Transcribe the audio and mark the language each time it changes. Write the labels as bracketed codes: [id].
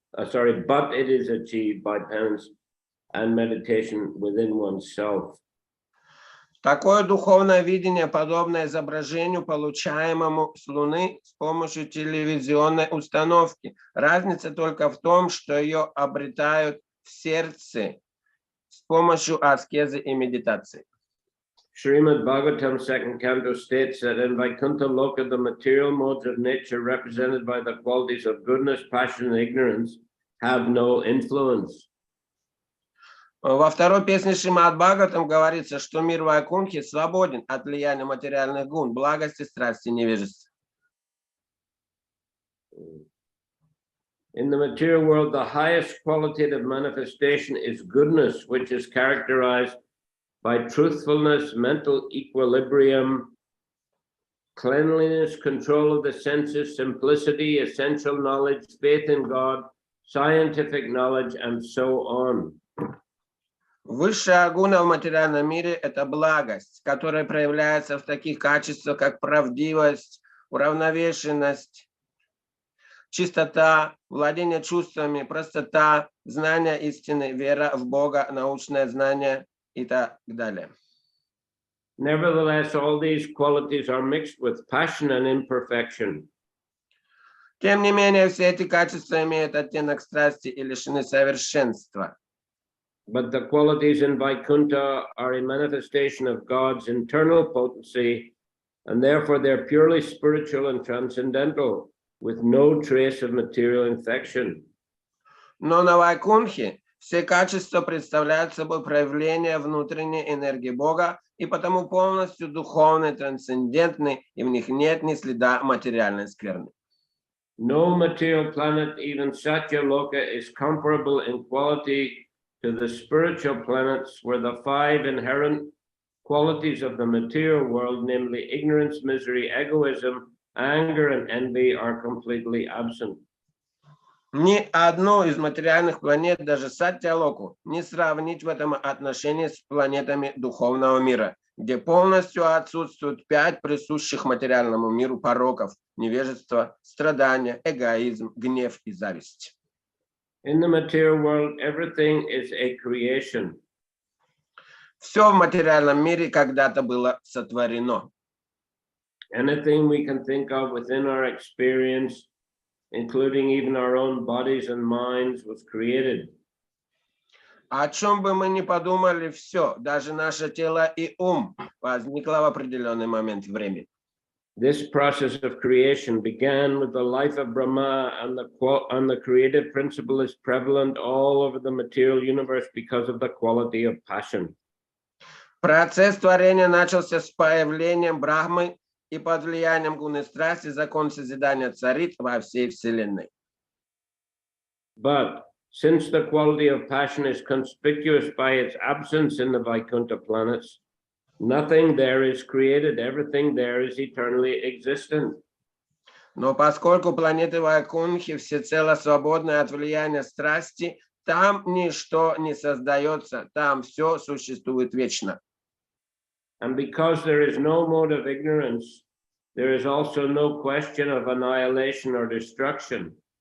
[en] But it is achieved by penance and meditation within oneself. [ru] Такое духовное видение, подобное изображению, получаемому с Луны с помощью телевизионной установки. Разница только в том, что ее обретают в сердце с помощью аскезы и медитации. [en] Srimad Bhagavatam 2nd Canto states that in Vaikuntha Loka, the material modes of nature represented by the qualities of goodness, passion, and ignorance have no influence. [ru] Во второй песне Шримад Бхагаватам говорится, что мир Вайкунтхи свободен от влияния материальных гун, благости, страсти, невежества. [en] In the material world, the highest qualitative manifestation is goodness, which is characterized by truthfulness, mental equilibrium, cleanliness, control of the senses, simplicity, essential knowledge, faith in God, scientific knowledge, and so on. [ru] Высшая гуна в материальном мире – это благость, которая проявляется в таких качествах, как правдивость, уравновешенность, чистота, владение чувствами, простота, знание истины, вера в Бога, научное знание и так далее. [en] Nevertheless, all these qualities are mixed with passion and imperfection. [ru] Тем не менее, все эти качества имеют оттенок страсти и лишены совершенства. [en] But the qualities in Vaikuntha are a manifestation of God's internal potency, and therefore they're purely spiritual and transcendental, with no trace of material infection. [ru] Но на Вайкунтхе все качества представляют собой проявление внутренней энергии Бога и потому полностью духовны, трансцендентны, и в них нет ни следа материальной скверны. [en] No material planet, even Satya Loka, is comparable in quality to the spiritual planets, where the five inherent qualities of the material world, namely ignorance, misery, egoism, anger, and envy, are completely absent. [ru] Ни одну из материальных планет, даже Сатья-Локу, не сравнить в этом отношении с планетами духовного мира, где полностью отсутствуют 5 присущих материальному миру пороков: невежество, страдания, эгоизм, гнев и зависть. [en] In the material world, everything is a creation. [ru] Все в материальном мире когда-то было сотворено. [en] Anything we can think of within our experience, including even our own bodies and minds, was created. [ru] О чем бы мы ни подумали, все, даже наше тело и ум, возникло в определенный момент времени. [en] This process of creation began with the life of Brahma, and the creative principle is prevalent all over the material universe because of the quality of passion. [ru] Процесс творения начался с появлением Брахмы, и под влиянием гуны страсти закон созидания царит во всей Вселенной. [en] But since the quality of passion is conspicuous by its absence in the Vaikuntha planets, nothing there is created, everything there is eternally existent. [ru] Но поскольку планеты Вайкунтхи всецело свободны от влияния страсти, там ничто не создается, там все существует вечно. [en] And because there is no mode of ignorance, there is also no question of annihilation or destruction.